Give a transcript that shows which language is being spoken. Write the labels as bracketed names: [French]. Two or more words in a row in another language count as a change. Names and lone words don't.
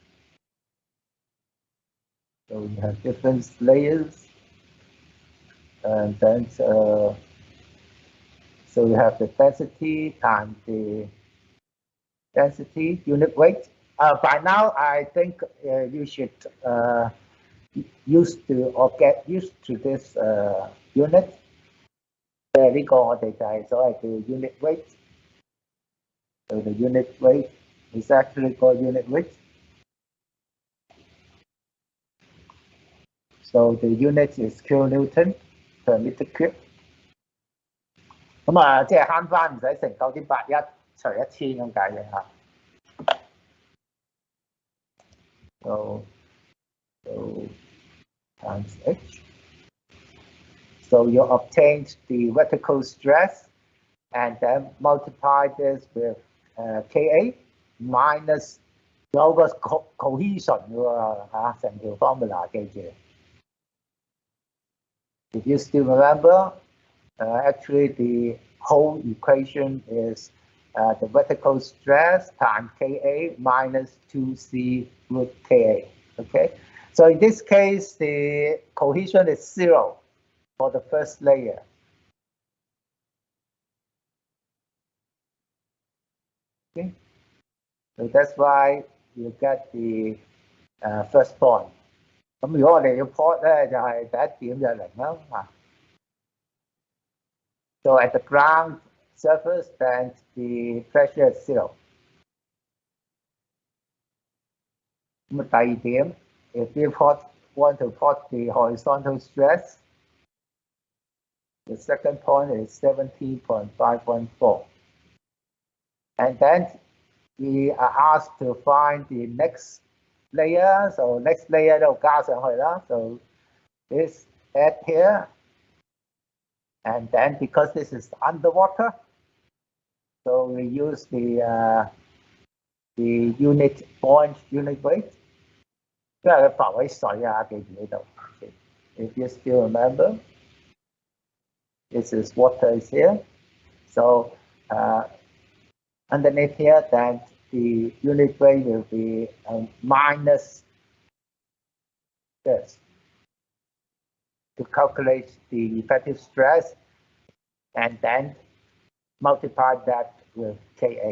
[English] So you have different layers, and then so you have the density times the density unit weight. By now, I think you should get used to this unit. [Cantonese] 呢個我哋就係所謂嘅 [English] unit weight. So the unit weight is actually called unit weight. So the unit is kilonewton per meter cube. [Cantonese] 咁啊，即係慳翻唔使乘9.81除1000咁解嘅嚇。 [English] So times h. So you obtained the vertical stress and then multiply this with Ka minus [Cantonese] 有個 cohesion 喎嚇，成條 formula 記住。 [English] If you still remember, actually the whole equation is the vertical stress times Ka minus 2c root Ka. Okay, so in this case, the cohesion is 0 for the first layer. Okay, so that's why you get the first point. [Cantonese] 咁如果我哋要 plot 咧，就係第一點就係0啦嚇。 [English] So at the ground surface, then the pressure is 0. [Cantonese] 咁啊，第二點 [English] if you want to plot the horizontal stress, the second point is 17.514. And then we are asked to find the next layer. So next layer [Cantonese] 就加上去啦。 [English] So this add here. And then because this is underwater, so we use the unit weight. [Cantonese] 因為佢浮喺水啊，記住呢度。 [English] If you still remember, this is water is here. So underneath here, then the unit weight will be minus this to calculate the effective stress, and then multiply that with Ka.